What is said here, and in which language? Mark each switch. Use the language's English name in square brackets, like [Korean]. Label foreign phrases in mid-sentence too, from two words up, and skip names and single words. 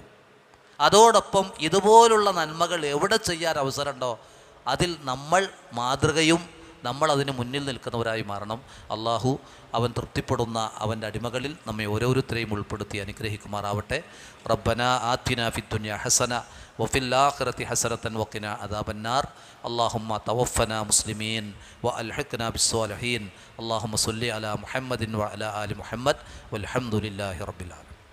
[Malayalam] അതോടൊപ്പം ഇതുപോലുള്ള നന്മകൾ എവിടെ ചെയ്യാൻ അവസരമുണ്ടോ അതിൽ നമ്മൾ മാതൃകയും നമ്മൾ അതിന് മുന്നിൽ നിൽക്കുന്നവരായി മാറണം. അള്ളാഹു അവൻ തൃപ്തിപ്പെടുന്ന അവൻ്റെ അടിമകളിൽ നമ്മെ ഓരോരുത്തരെയും ഉൾപ്പെടുത്തി അനുഗ്രഹിക്കുമാറാവട്ടെ. [Arabic] ربنا آتنا في الدنيا حسنة وفي الآخرة حسنة وقنا عذاب النار. اللهم توفنا مسلمين وألحقنا بالصالحين. اللهم صل على محمد وعلى آل محمد والحمد لله رب العالمين.